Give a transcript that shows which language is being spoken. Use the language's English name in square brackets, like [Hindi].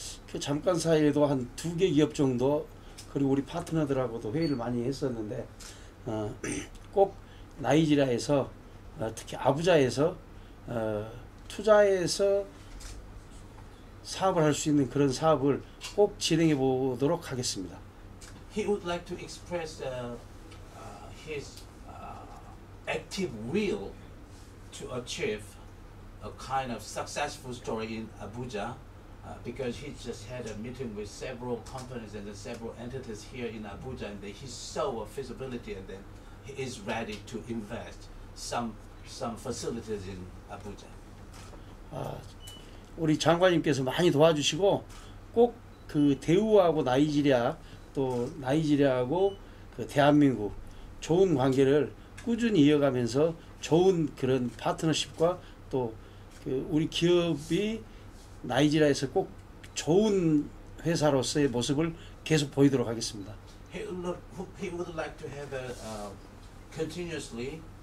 [Korean] 그 잠깐 사이에도 한 2개 기업 정도 그리고 우리 파트너들하고도 회의를 많이 했었는데 꼭 나이지리아에서 특히 아부자에서 투자해서 사업을 할 수 있는 그런 사업을 꼭 진행해 보도록 하겠습니다. [English] He would like to express his active will to achieve a kind of successful story in Abuja because he just had a meeting with several companies and several entities here in Abuja, and he saw a feasibility, and then he is ready to invest some facilities in Abuja. [Korean] 우리 장관님께서 많이 도와주시고 꼭 그 대우하고 나이지리아 또 나이지리아하고 그 대한민국 좋은 관계를 꾸준히 이어가면서 좋은 그런 파트너십과 또 그 우리 기업이 나이지리아에서 꼭 좋은 회사로서의 모습을 계속 보이도록 하겠습니다. [English] He would like to have a continuously